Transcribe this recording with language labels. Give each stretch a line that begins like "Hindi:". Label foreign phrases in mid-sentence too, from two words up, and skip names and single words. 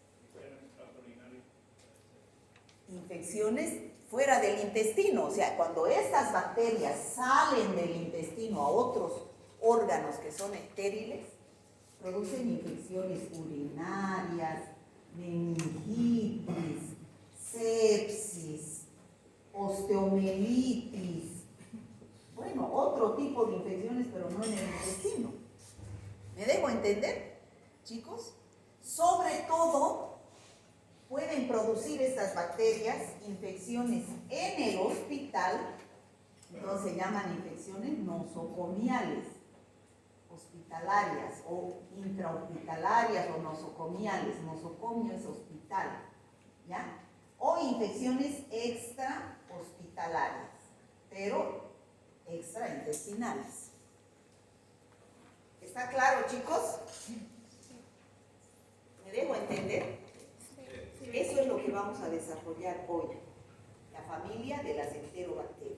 Spanish: Infecciones fuera del intestino, o sea, cuando estas bacterias salen del intestino a otros órganos que son estériles, producen infecciones urinarias, meningitis, sepsis, osteomelitis, bueno, otro tipo de infecciones, pero no en el intestino. ¿Me dejo entender, chicos? Sobre todo, pueden producir estas bacterias infecciones en el hospital, entonces se llaman infecciones nosocomiales, hospitalarias o intrahospitalarias o nosocomiales. Nosocomio es hospital, ¿ya? O infecciones extrahospitalarias, pero extraintestinales. ¿Está claro, chicos? ¿Me dejo entender? Eso es lo que vamos a desarrollar hoy, la familia de las enterobacterias.